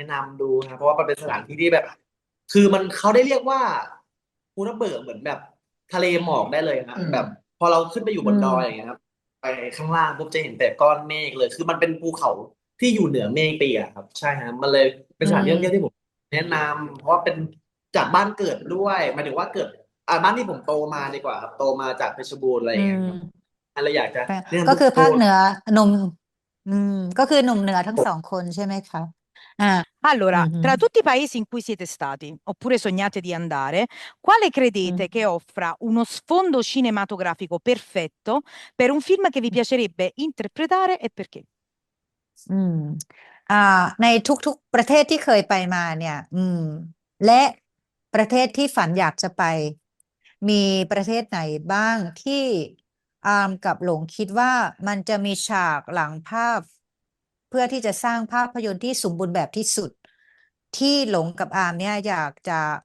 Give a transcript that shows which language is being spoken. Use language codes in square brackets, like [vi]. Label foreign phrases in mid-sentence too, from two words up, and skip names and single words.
[th] นำดูนะเพราะว่ามันเป็นสถานที่ที่แบบ คือเขาได้เรียกว่าภูทับเบิกเหมือนแบบทะเลหมอกได้เลยนะแบบ พอเราขึ้นไปอยู่บนดอยอย่างเงี้ยครับ ไปข้างล่างปุ๊บจะเห็นแต่ก้อนเมฆเลย คือมันเป็นภูเขาที่อยู่เหนือเมฆไปอ่ะครับ ใช่ฮะมันเลยเป็นสถานที่ท่องเที่ยวที่ผมแนะนำเพราะว่าเป็นจากบ้านเกิดด้วยหมายถึงว่าเกิดบ้านที่ผมโตมาดีกว่าครับโตมาจากเพชรบูรณ์อะไรอย่างเงี้ยครับอะไรอยากจะแนะนำ ก็ ทุก คือ ค ภาคน น เหนือหนุ่มก็คือหนุ่มเหนือทั้งสองคนใช่ไหมคะ Ah, [it] Allora, tra mhm, tutti i paesi in cui siete stati, oppure sognate di andare, quale credete che mm, offra uno sfondo cinematografico perfetto per un film che vi piacerebbe interpretare e perché? [th] อืมในทุกๆประเทศที่เคยไปมาเนี่ยและประเทศที่ฝันอยากจะไปมีประเทศไหนบ้างที่อามกับหลงคิดว่ามันจะมีฉากหลังภาพเพื่อที่จะสร้างภาพยนตร์ที่สมบูรณ์แบบที่สุดที่หลงกับอามเนี่ยอยากจะ